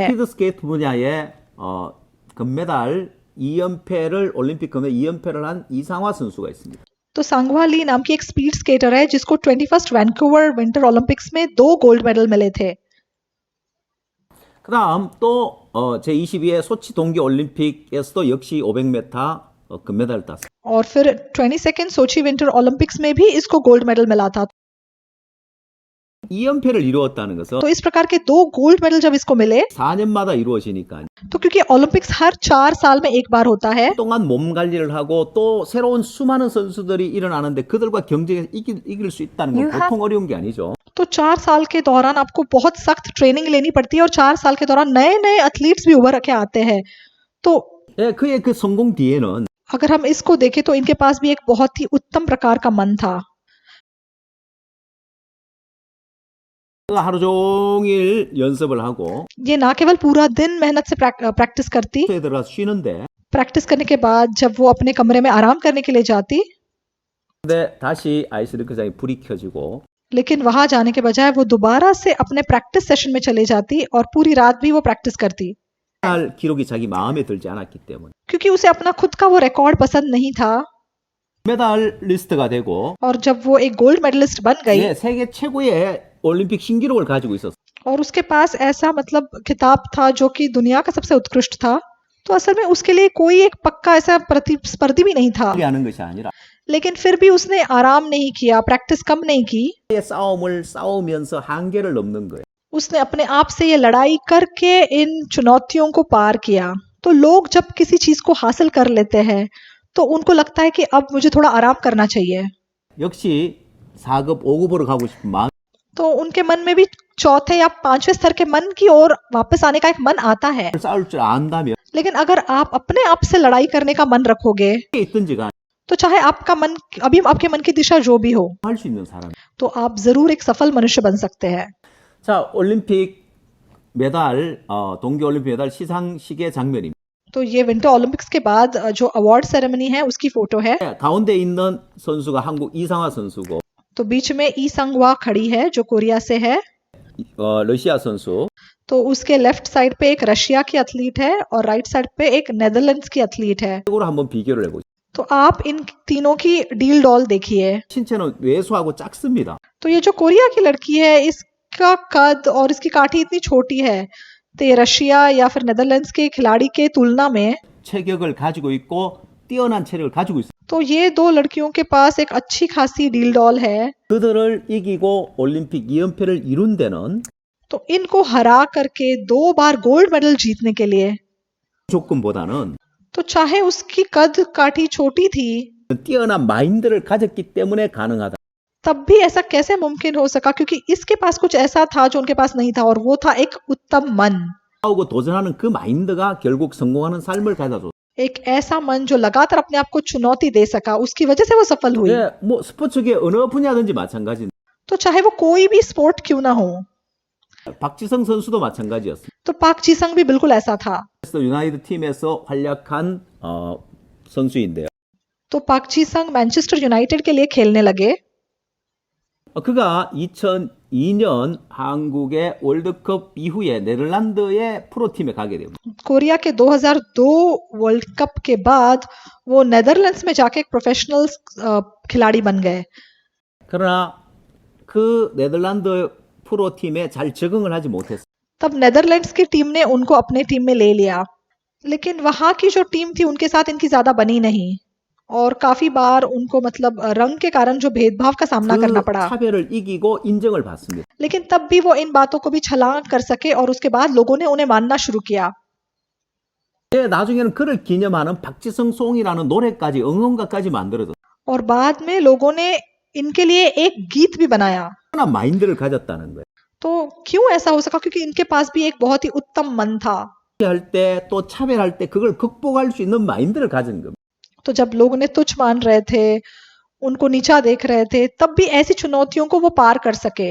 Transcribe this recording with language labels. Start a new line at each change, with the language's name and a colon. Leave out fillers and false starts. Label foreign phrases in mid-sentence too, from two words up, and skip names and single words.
Korean: 스피드 스케이트 분야에 금메달 2연패를 올림픽 금메달 2연패를 한 이상화 선수가 있습니다.
Hindi: तो सांगवा ली नाम की एक
English: speed skater
Hindi: है जिसको 21st वैंकूवर विंटर ओलंपिक्स में 2
English: gold medal
Hindi: मिले थे।
Korean: 그다음 또 제22회 소치 동계 올림픽에서도 역시 500m 금메달을 땄습니다.
Hindi: और फिर 22nd सोची विंटर ओलंपिक्स में भी इसको
English: gold medal
Hindi: मिला था।
Korean: 2연패를 이루었다는 것은
Hindi: तो इस प्रकार के 2
English: gold medal
Hindi: जब इसको मिले,
Korean: 4년마다 이루어지니까
Hindi: तो क्योंकि ओलंपिक्स हर 4 साल में एक बार होता है,
Korean: 동안 몸 관리를 하고 또 새로운 수많은 선수들이 일어나는데 그들과 경쟁해서 이길 수 있다는 건 보통 어려운 게 아니죠.
Hindi: तो 4 साल के दौरान आपको बहुत सख्त ट्रेनिंग लेनी पड़ती है और 4 साल के दौरान नए नए एथलीट्स भी उभर के आते हैं। तो
Korean: 예, 그의 그 성공 뒤에는
Hindi: अगर हम इसको देखें तो इनके पास भी एक बहुत ही उत्तम प्रकार का मन था।
Korean: 하루 종일 연습을 하고
Hindi: ये ना केवल पूरा दिन मेहनत से प्रैक्टिस करती,
Korean: 에 들어가서 쉬는데
Hindi: प्रैक्टिस करने के बाद जब वो अपने कमरे में आराम करने के लिए जाती,
Korean: 근데 다시 아이스링크장에 불이 켜지고
Hindi: लेकिन वहां जाने के बजाय वो दोबारा से अपने
English: practice session
Hindi: में चली जाती और पूरी रात भी वो प्रैक्टिस करती,
Korean: 할 기록이 자기 마음에 들지 않았기 때문에
Hindi: क्योंकि उसे अपना खुद का वो रिकॉर्ड पसंद नहीं था।
Korean: 메달리스트가 되고
Hindi: और जब वो एक
English: gold medalist
Hindi: बन गई
Korean: 예, 세계 최고의 올림픽 신기록을 가지고 있었어.
Hindi: और उसके पास ऐसा मतलब खिताब था जो कि दुनिया का सबसे उत्कृष्ट था, तो असल में उसके लिए कोई एक पक्का ऐसा प्रतिस्पर्धी भी नहीं था।
Korean: 하는 것이 아니라
Hindi: लेकिन फिर भी उसने आराम नहीं किया, प्रैक्टिस कम नहीं की,
Korean: 싸움을 싸우면서 한계를 넘는 거예요.
Hindi: उसने अपने आप से ये लड़ाई करके इन चुनौतियों को पार किया। तो लोग जब किसी चीज को हासिल कर लेते हैं तो उनको लगता है कि अब मुझे थोड़ा आराम करना चाहिए,
Korean: 역시 4급, 5급으로 가고 싶은 마음
Hindi: तो उनके मन में भी चौथे या 5वें स्तर के मन की ओर वापस आने का एक मन आता है।
Korean: 싸울 줄 안다면
Hindi: लेकिन अगर आप अपने आप से लड़ाई करने का मन रखोगे
Korean: 있든지 간에
Hindi: तो चाहे आपका मन अभी आपके मन की दिशा जो भी हो,
Korean: 할 수 있는 사람.
Hindi: तो आप जरूर एक सफल मनुष्य बन सकते हैं।
Korean: 자, 올림픽 메달 동계 올림픽 메달 시상식의 장면입니다.
Hindi: तो ये
English: Winter Olympics
Hindi: के बाद जो
English: award ceremony
Hindi: है उसकी फोटो है।
Korean: 가운데 있는 선수가 한국 이상화 선수고
Hindi: तो बीच में ई संगवा खड़ी है जो कोरिया से है,
Korean: 러시아 선수
Hindi: तो उसके
English: left side
Hindi: पे एक रशिया की एथलीट है और
English: right side
Hindi: पे एक नेदरलैंड्स की एथलीट है।
Korean: 으로 한번 비교를 해보죠.
Hindi: तो आप इन तीनों की डील डॉल देखिए।
Korean: 신체는 왜소하고 작습니다.
Hindi: तो ये जो कोरिया की लड़की है इसका कद और इसकी काठी इतनी छोटी है, तो ये रशिया या फिर नेदरलैंड्स के खिलाड़ी के तुलना में
Korean: 체격을 가지고 있고 뛰어난 체력을 가지고 있어요.
Hindi: तो ये 2 लड़कियों के पास एक अच्छी खासी डील डॉल है।
Korean: 그들을 이기고 올림픽 2연패를 이룬 데는
Hindi: तो इनको हरा करके 2 बार
English: gold medal
Hindi: जीतने के लिए,
Korean: 조건보다는
Hindi: तो चाहे उसकी कद काठी छोटी थी
Korean: 뛰어난 마인드를 가졌기 때문에 가능하다.
Hindi: तब भी ऐसा कैसे मुमकिन हो सका, क्योंकि इसके पास कुछ ऐसा था जो उनके पास नहीं था और वो था एक उत्तम मन,
Korean: 싸우고 도전하는 그 마인드가 결국 성공하는 삶을 가져줘.
Hindi: एक ऐसा मन जो लगातार अपने आप को चुनौती दे सका, उसकी वजह से वो सफल हुई।
Korean: 예, 뭐 스포츠계 어느 분야든지 마찬가지인데
Hindi: तो चाहे वो कोई भी स्पोर्ट क्यों ना हो,
Korean: 박지성 선수도 마찬가지였어요.
Hindi: तो पाक जीसंग भी बिल्कुल ऐसा था।
Korean: 그래서 유나이티드 팀에서 활약한 선수인데요.
Hindi: तो पाक जीसंग मैनचेस्टर यूनाइटेड के लिए खेलने लगे।
Korean: 그가 2000 2002년 한국의 월드컵 이후에 네덜란드의 프로팀에 가게 됩니다.
Hindi: कोरिया के 2002
English: World Cup
Hindi: के बाद वो नेदरलैंड्स में जाके एक प्रोफेशनल खिलाड़ी बन गए।
Korean: 그러나 그 네덜란드 프로팀에 잘 적응을 하지 못했어요.
Hindi: तब नेदरलैंड्स की टीम ने उनको अपने टीम में ले लिया, लेकिन वहां की जो टीम थी उनके साथ इनकी ज्यादा बनी नहीं और काफी बार उनको मतलब रंग के कारण जो भेदभाव का सामना करना
Korean: 그
Hindi: पड़ा।
Korean: 차별을 इ기고 인정을 받습니다.
Hindi: लेकिन तब भी वो इन बातों को भी छलांग कर सके और उसके बाद लोगों ने उन्हें मानना शुरू किया।
Korean: 나중에는 그를 기념하는 박지성 송이라는 노래까지 응원가까지 만들어졌어요.
Hindi: और बाद में लोगों ने इनके लिए एक गीत भी बनाया।
Korean: 얼마나 마인드를 가졌다는 거예요.
Hindi: तो क्यों ऐसा हो सका? क्योंकि इनके पास भी एक बहुत ही उत्तम मन था।
Korean: 할 때 또 차별할 때 그걸 극복할 수 있는 마인드를 가진 겁니다.
Hindi: तो जब लोग उन्हें तुच्छ मान रहे थे, उनको नीचा देख रहे थे, तब भी ऐसी चुनौतियों को वो पार कर सके।